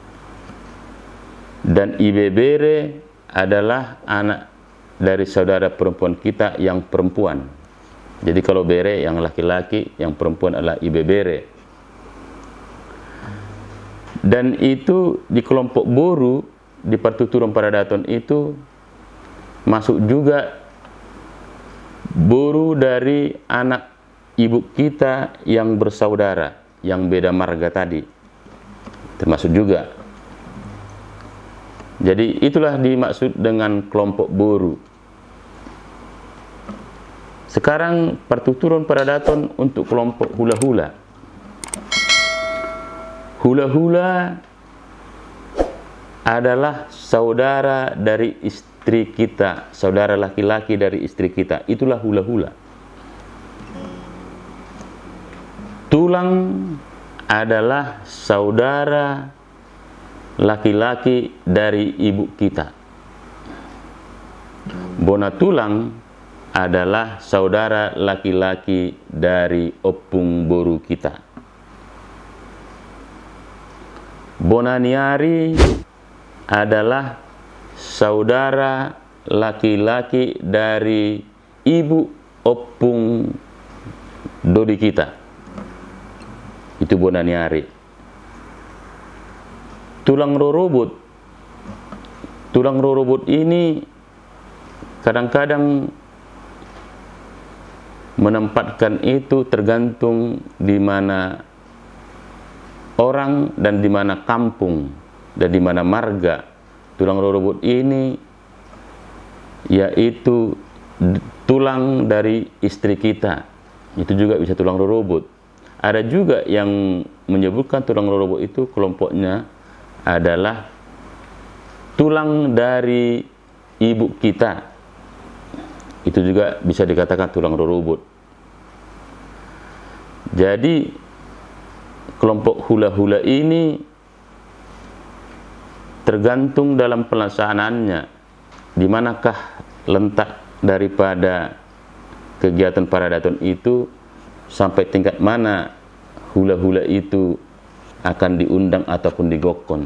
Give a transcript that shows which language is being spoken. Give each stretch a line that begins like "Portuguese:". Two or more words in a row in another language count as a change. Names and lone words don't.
Indonesian: Dan
Batak Toba: ibe bere
Indonesian: adalah anak dari saudara perempuan kita yang perempuan. Jadi kalau bere yang laki-laki, yang perempuan adalah
Batak Toba: ibe bere.
Indonesian: Dan itu di kelompok boru, di partuturan paradaton itu masuk juga boru dari anak ibu kita yang bersaudara, yang beda marga tadi, termasuk juga. Jadi itulah dimaksud dengan kelompok boru. Sekarang partuturan paradaton untuk kelompok hula-hula. Hula-hula adalah saudara dari istri kita, saudara laki-laki dari istri kita. Itulah hula-hula. Tulang adalah saudara laki-laki dari ibu kita. Bona tulang adalah saudara laki-laki dari
Batak Toba: opung boru
Indonesian: kita. Bonaniari adalah saudara laki-laki dari ibu
Batak Toba: opung dodi
Indonesian: kita. Itu bonaniari.
Batak Toba: Tulang rorobot. Tulang rorobot
Indonesian: ini kadang-kadang menempatkan itu tergantung di mana orang dan di mana kampung dan di mana marga.
Batak Toba: Tulang rorobot
Indonesian: ini yaitu tulang dari istri kita. Itu juga bisa
Batak Toba: tulang rorobot.
Indonesian: Ada juga yang menyebutkan
Batak Toba: tulang rorobot
Indonesian: itu kelompoknya adalah tulang dari ibu kita. Itu juga bisa dikatakan
Batak Toba: tulang rorobot.
Indonesian: Jadi kelompok hula-hula ini tergantung dalam pelaksanaannya, di manakah letak daripada kegiatan paradaton itu, sampai tingkat mana hula-hula itu akan diundang ataupun digokon.